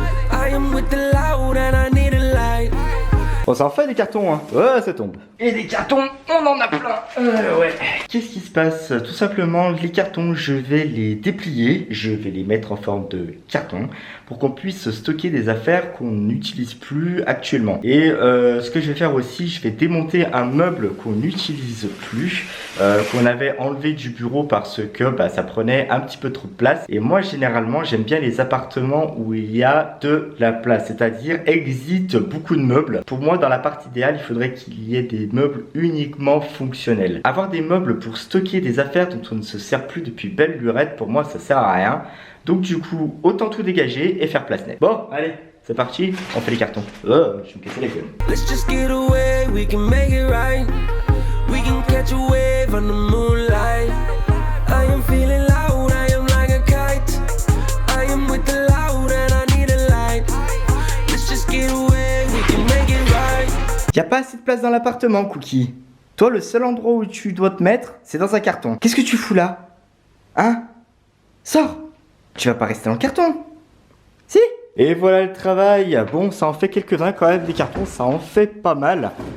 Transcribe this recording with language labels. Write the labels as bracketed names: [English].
[English] I am with the loud and I need a light. [French] Bon, ça en fait des cartons, hein. Ouais, ça tombe. Et des cartons, on en a plein. Ouais. Qu'est-ce qui se passe? Tout simplement, les cartons, je vais les déplier. Je vais les mettre en forme de carton pour qu'on puisse stocker des affaires qu'on n'utilise plus actuellement. Et ce que je vais faire aussi, je vais démonter un meuble qu'on n'utilise plus, qu'on avait enlevé du bureau parce que ça prenait un petit peu trop de place. Et moi, généralement, j'aime bien les appartements où il y a de la place, c'est-à-dire existe beaucoup de meubles. Pour moi, dans l'appart idéal, il faudrait qu'il y ait des meubles uniquement fonctionnels. Avoir des meubles pour stocker des affaires dont on ne se sert plus depuis belle lurette, pour moi, ça sert à rien. Donc du coup, autant tout dégager et faire place nette. Bon, allez, c'est parti, on fait les cartons. Oh, je vais me casser la gueule. [English] Let's just get away, we can make it right. We can catch a wave on the moonlight. I am feeling loud, I am like a kite. I am with the loud and I need a light. Let's just get away, we can make it right. [French] Y a pas assez de place dans l'appartement, Cookie. Toi, le seul endroit où tu dois te mettre, c'est dans un carton. Qu'est-ce que tu fous là? Hein? Sors! Tu vas pas rester dans le carton? Si? Et voilà le travail. Bon, ça en fait quelques-uns quand même, des cartons, ça en fait pas mal.